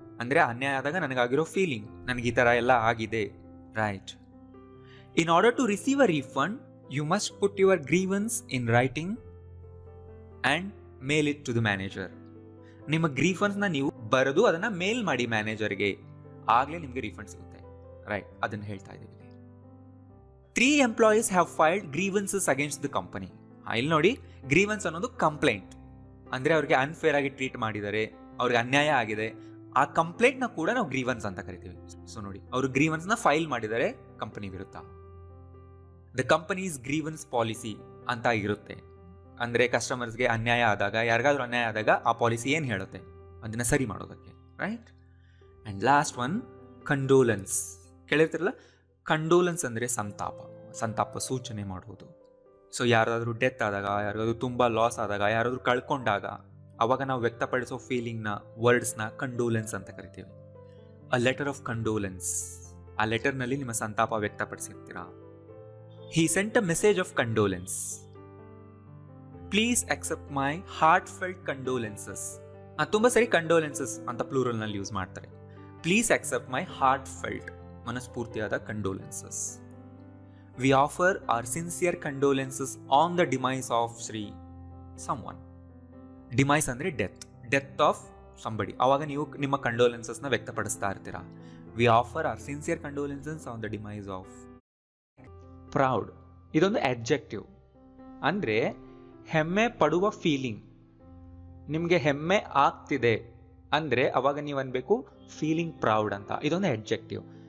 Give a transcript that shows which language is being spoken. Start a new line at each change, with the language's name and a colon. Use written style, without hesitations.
Kannada: ಅಂದರೆ ಅನ್ಯಾಯ ಆದಾಗ ನನಗಾಗಿರೋ ಫೀಲಿಂಗ್, ನನಗೆ ಈ ಥರ ಎಲ್ಲ ಆಗಿದೆ, right.
English: In order to receive a refund you must put your grievance in writing and mail it to the manager.
Kannada: ನಿಮ್ಮ ಗ್ರೀವನ್ಸ್ನ ನೀವು ಬರೆದು ಅದನ್ನು ಮೇಲ್ ಮಾಡಿ ಮ್ಯಾನೇಜರ್ಗೆ, ಆಗಲೇ ನಿಮಗೆ ರೀಫಂಡ್ ಸಿಗುತ್ತೆ, ರೈಟ್. ಅದನ್ನು ಹೇಳ್ತಾ ಇದ್ದೀವಿ.
English: 3 employees have filed grievances against the company.
Kannada: ಇಲ್ಲಿ ನೋಡಿ, ಗ್ರೀವನ್ಸ್ ಅನ್ನೋದು ಕಂಪ್ಲೇಂಟ್. ಅಂದರೆ ಅವ್ರಿಗೆ ಅನ್ಫೇರ್ ಆಗಿ ಟ್ರೀಟ್ ಮಾಡಿದ್ದಾರೆ, ಅವ್ರಿಗೆ ಅನ್ಯಾಯ ಆಗಿದೆ, ಆ ಕಂಪ್ಲೇಂಟ್ನ ಕೂಡ ನಾವು ಗ್ರೀವನ್ಸ್ ಅಂತ ಕರಿತೀವಿ. ಸೊ ನೋಡಿ, ಅವರು ಗ್ರೀವನ್ಸ್ನ ಫೈಲ್ ಮಾಡಿದ್ದಾರೆ ಕಂಪನಿ ವಿರುದ್ಧ.
English: the company's grievance policy
Kannada: ಅಂತ ಇರುತ್ತೆ. ಅಂದರೆ ಕಸ್ಟಮರ್ಸ್ಗೆ ಅನ್ಯಾಯ ಆದಾಗ, ಯಾರಿಗಾದ್ರೂ ಅನ್ಯಾಯ ಆದಾಗ ಆ ಪಾಲಿಸಿ ಏನು ಹೇಳುತ್ತೆ ಅದನ್ನು ಸರಿ ಮಾಡೋದಕ್ಕೆ, right.
English: and last one,
Kannada: condolence. ಕೇಳಿರ್ತಿರಲ್ಲ, condolence ಅಂದರೆ ಸಂತಾಪ ಸೂಚನೆ ಮಾಡುವುದು. ಸೊ ಯಾರಾದರೂ ಡೆತ್ ಆದಾಗ, ಯಾರಿಗಾದ್ರೂ ತುಂಬ ಲಾಸ್ ಆದಾಗ, ಯಾರಾದರೂ ಕಳ್ಕೊಂಡಾಗ, ಅವಾಗ ನಾವು ವ್ಯಕ್ತಪಡಿಸೋ ಫೀಲಿಂಗ್ನ, ವರ್ಡ್ಸ್ನ ಕಂಡೋಲೆನ್ಸ್ ಅಂತ ಕರಿತೀವಿ.
English: A letter of condolence.
Kannada: ಆ ಲೆಟರ್ನಲ್ಲಿ ನಿಮ್ಮ ಸಂತಾಪ ವ್ಯಕ್ತಪಡಿಸಿರ್ತೀರಾ.
English: He sent a message of condolence. Please accept my heartfelt condolences.
Kannada: ತುಂಬ ಸರಿ ಕಂಡೋಲೆನ್ಸಸ್ ಅಂತ ಪ್ಲೂರಲ್ನಲ್ಲಿ ಯೂಸ್ ಮಾಡ್ತಾರೆ.
English: please accept my heartfelt,
Kannada: ಮನಸ್ಫೂರ್ತಿಯಾದ condolences.
English: We offer our sincere condolences on the demise of Sri someone.
Kannada: Demise ಅಂದರೆ
English: Death of somebody.
Kannada: ಆವಾಗ ನೀವು ನಿಮ್ಮ ಕಂಡೋಲೆನ್ಸಸ್ನ ವ್ಯಕ್ತಪಡಿಸ್ತಾ ಇರ್ತೀರಾ.
English: We offer our sincere condolences on the demise of.
Kannada: Proud ಇದೊಂದು adjective. ಅಂದರೆ ಹೆಮ್ಮೆ ಪಡುವ ಫೀಲಿಂಗ್. ನಿಮಗೆ ಹೆಮ್ಮೆ ಆಗ್ತಿದೆ ಅಂದರೆ ಅವಾಗ ನೀವು ಅನ್ಬೇಕು ಫೀಲಿಂಗ್ ಪ್ರೌಡ್ ಅಂತ. ಇದೊಂದು ಅಡ್ಜೆಕ್ಟಿವ್.